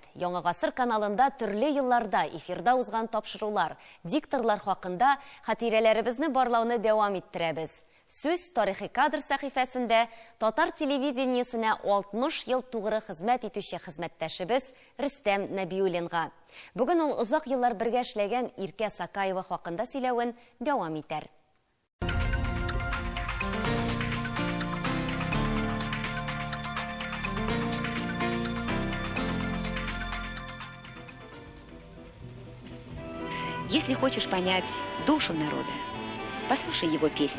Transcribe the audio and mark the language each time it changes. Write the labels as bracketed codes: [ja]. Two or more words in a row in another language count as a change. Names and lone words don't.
[tt] Яңа гасыр каналында төрле елларда эфирда узган тапшырулар, дикторлар хакында хатирәләребезне барлауны дәвам иттерәбез. Сүз тарихи кадр сәхифәсендә татар телевидениесенә 60 ел тугры хезмәт итүче хезмәттәшебез Рөстәм Нәбиуллинга. Бүген ул озак еллар бергә эшләгән Иркә Сакаева хакында сөйләвен дәвам итәр. [ru] Если хочешь понять душу народа, послушай его песни.